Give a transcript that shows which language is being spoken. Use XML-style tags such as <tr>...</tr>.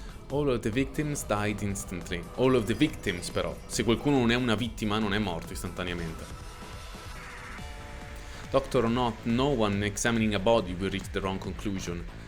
<en>All of the victims died instantly. All of the victims, però.</en> <it>Se qualcuno non è una vittima, non è morto istantaneamente.</it> <en>Doctor or not, no one examining a body will reach the wrong conclusion.</en>